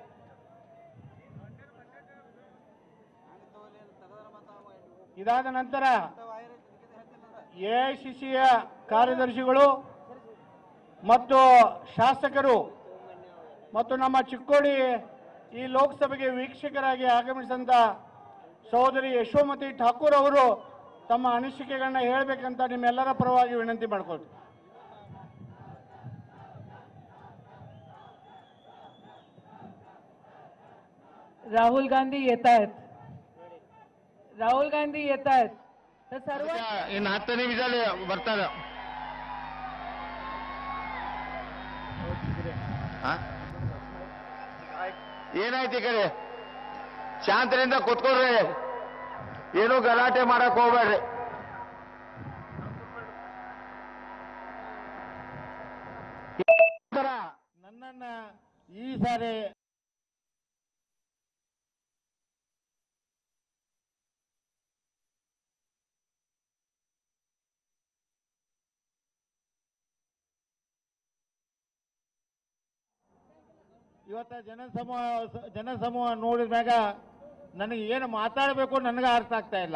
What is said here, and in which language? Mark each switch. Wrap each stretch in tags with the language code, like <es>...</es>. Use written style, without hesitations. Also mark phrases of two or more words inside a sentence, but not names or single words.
<kn>ಇದಾದ ನಂತರ ಎಐಸಿಸಿಯ ಕಾರ್ಯದರ್ಶಿಗಳು ಮತ್ತು ಶಾಸಕರು ಮತ್ತು ನಮ್ಮ ಚಿಕ್ಕೋಡಿ ಈ ಲೋಕಸಭೆಗೆ ವೀಕ್ಷಕರಾಗಿ ಆಗಮಿಸಿದಂತ ಸಹೋದರಿ ಯಶೋಮತಿ ಠಾಕೂರ್ ಅವರು ತಮ್ಮ ಅನಿಸಿಕೆಗಳನ್ನ ಹೇಳಬೇಕಂತ ನಿಮ್ಮೆಲ್ಲರ ಪರವಾಗಿ ವಿನಂತಿ ಮಾಡ್ಕೊಳ್ತೀನಿ.</kn> <mr>राहुल गांधी येत आहेत. राहुल गांधी येत आहेत. तर सर्व</mr> <kn>ಇನ್ನು 10 ನಿಮಿಷದಲ್ಲಿ ಬರ್ತಾರೆ. ಏನಾಯ್ತು ಈ ಕಡೆ ಶಾಂತಿನಿಂದ ಕೂತ್ಕೊಳ್ರಿ, ಏನು ಗಲಾಟೆ ಮಾಡಕ್ ಹೋಗ್ಬೇಡ್ರಿ. ನನ್ನನ್ನ ಈ ಸಾರಿ ಇವತ್ತ ಜನಸಮೂಹ ನೋಡಿದ ಮ್ಯಾಗ ನನಗೆ ಏನು ಮಾತಾಡಬೇಕು ನನಗೆ ಅರ್ಥ ಆಗ್ತಾ ಇಲ್ಲ.</kn>